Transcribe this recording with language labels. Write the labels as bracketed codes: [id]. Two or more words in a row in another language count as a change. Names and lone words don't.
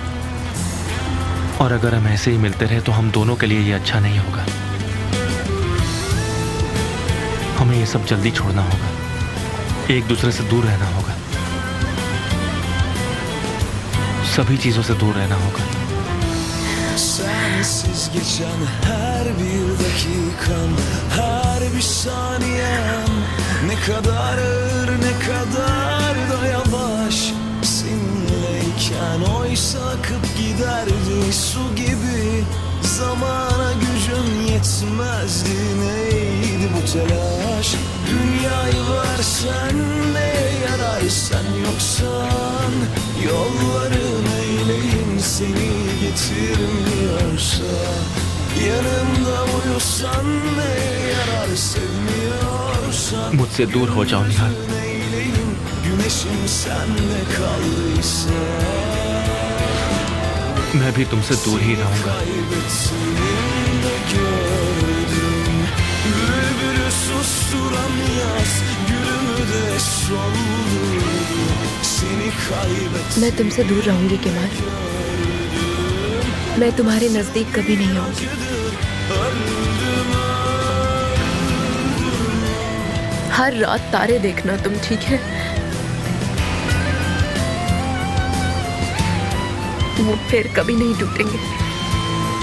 [hi] और अगर हम ऐसे ही मिलते रहे तो हम दोनों के लिए ये अच्छा नहीं होगा। हमें ये सब जल्दी छोड़ना होगा, एक दूसरे से दूर रहना होगा, सभी चीजों से दूर रहना होगा। [tr] Sensiz geçen her bir dakikam, her bir saniyem ne kadar ağır, ne kadar da yavaş. Seninleyken oysa akıp giderdi su gibi. Zamana gücüm yetmezdi, neydi bu telaş? Dünyayı versen neye yarar, sen yoksan? Yolların eyleyim seni getirmiyorsa. Yanımda uyusan neye yarar, sevmiyorsan? [hi] मुझसे दूर हो जाओ निहाल। [tr] Neyleyim, güneşim sende kaldıysa. [hi] मैं भी तुमसे दूर ही रहूंगा। [tr] Kaybettiğimde gördüm, bülbülü susturan yaz, gülümü de soldurdu. Seni kaybettim. [hi] मैं तुमसे दूर रहूंगी केमाल। मैं तुम्हारे नजदीक कभी नहीं आऊंगी। हर रात तारे देखना तुम, ठीक है? वो फिर कभी नहीं टूटेंगे।